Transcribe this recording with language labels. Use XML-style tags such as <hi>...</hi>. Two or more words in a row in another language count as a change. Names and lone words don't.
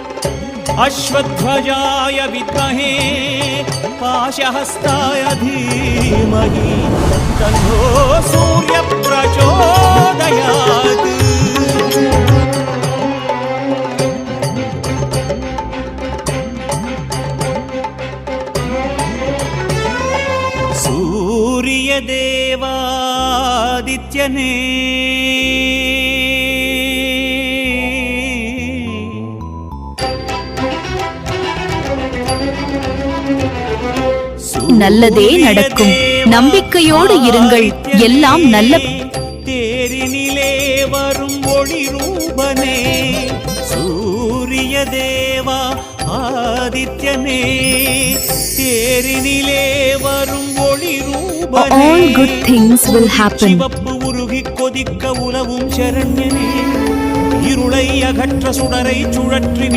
<sa>अश्वध्वजाय विद्महे पाशहस्ताय धीमहि तन्नो सूर्यः प्रचोदयात्।</sa> <ta>सूर्यदेवादित्यने நல்லதே நடக்கும். நம்பிக்கையோடு இருங்கள். எல்லாம் நல்ல. தேரினிலே வரும் ஒளி ரூபனே சூரிய தேவா ஆதித்யனே தேரினிலே வரும் ஒளி ரூபனே.</ta> <en>All good things will happen.</en> <ta>சிவப்பு உருகி கொதிக்க உலவும் சரண்யனே இருளை அகற்ற சுடரை சுழற்றி</ta>